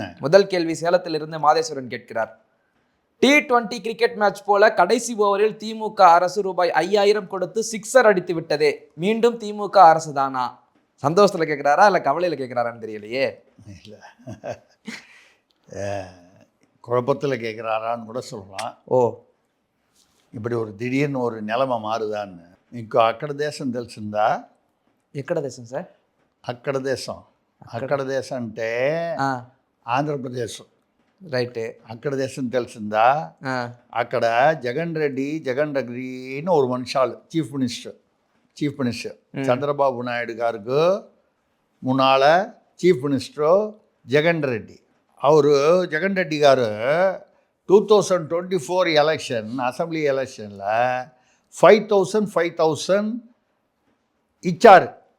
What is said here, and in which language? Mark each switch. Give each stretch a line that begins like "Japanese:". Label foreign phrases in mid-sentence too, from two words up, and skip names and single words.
Tamil: முதல் கேள்வி சேலத்தில் இருந்து மாதேஸ்வரன் கேட்கிறார். T20
English: cricket match
Tamil: போல கடைசி ஓவரில் திமுக அரசு ரூபாய் 5000 கொடுத்து 6 அடித்து விட்டதே, மீண்டும் திமுக அரசு தானா? சந்தோஷத்துல கேட்கிறாரா இல்ல கவலையில கேட்கிறாரான்னு தெரியலையே. இல்லை, குழப்பத்தில் கேட்குறாரான்னு கூட சொல்லலாம். இப்படி ஒரு திடீர்னு ஒரு நிலைமை மாறுதான்னு.
Telugu: ఇంకో అక్కడ దేశం తెలిసిందా? ఎక్కడ దేశం సార్? అక్కడ దేశం అంటే ఆంధ్రప్రదేశ్. రైట్. అక్కడ దేశం తెలిసిందా? అక్కడ జగన్ రెడ్డిని
Tamil: ஒரு மனுஷாள்,
English: chief minister
Telugu: చంద్రబాబు నాయుడు గారికి మున్నాళ్ళ
English: chief minister
Telugu: జగన్ రెడ్డి. జగన్ రెడ్డి గారు 2024 ఎలక్షన్, అసెంబ్లీ ఎలక్షన్లో 5,000 ఇచ్చారు.